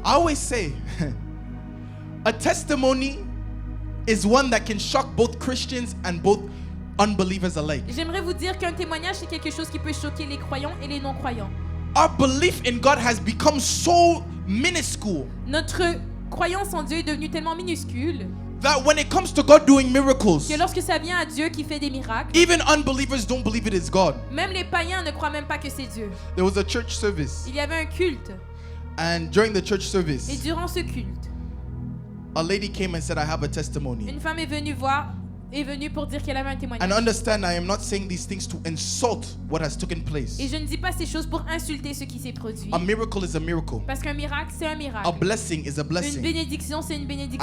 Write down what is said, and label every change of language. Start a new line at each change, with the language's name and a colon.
English: I always say, a testimony is one that can shock both Christians and both unbelievers alike.
French: J'aimerais vous dire qu'un témoignage, c'est quelque chose qui peut choquer les croyants et les non-croyants.
English: Our belief in God has become so minuscule
French: Notre croyance en Dieu est devenue tellement minuscule
English: that when it comes to God doing miracles,
French: que lorsque ça vient à Dieu qui fait des miracles,
English: even unbelievers don't believe it is God.
French: même les païens ne croient même pas que c'est Dieu.
English: There was a church service,
French: Il y avait un culte.
English: and during the church
French: Et
English: service,
French: durant ce culte,
English: a lady came and said, I have a testimony.
French: une femme est venue pour dire qu'elle avait un témoignage.
English: And understand, I am not saying these things to insult what has taken place.
French: Et je ne dis pas ces choses pour insulter ce qui s'est produit.
English: A miracle is a miracle.
French: Parce qu'un miracle, c'est un
English: A
French: miracle.
English: blessing is a
French: Une
English: blessing.
French: bénédiction, c'est une bénédiction.